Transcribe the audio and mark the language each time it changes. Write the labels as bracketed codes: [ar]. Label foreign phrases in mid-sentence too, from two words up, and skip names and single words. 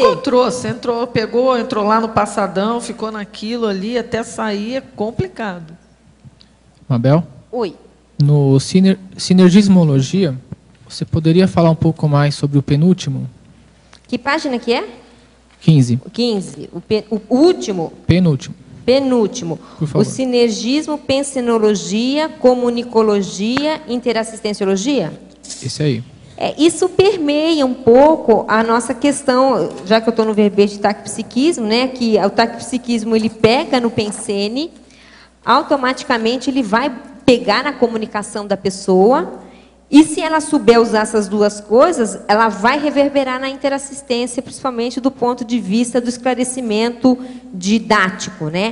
[pt] Não encontrou, você entrou lá no passadão, ficou naquilo ali, até sair é complicado. Mabel? Oi. No Sinergismologia, você poderia falar um pouco mais sobre o penúltimo? Que página que é? 15. 15. O último? Penúltimo. Penúltimo. Por favor. O sinergismo, pensinologia, comunicologia, interassistenciologia? Esse aí. Isso permeia um pouco a nossa questão, já que eu estou no verbete de taquipsiquismo, né, que o taquipsiquismo ele pega no Pensene, automaticamente ele vai pegar na comunicação da pessoa, e se ela souber usar essas duas coisas, ela vai reverberar na interassistência, principalmente do ponto de vista do esclarecimento didático, né?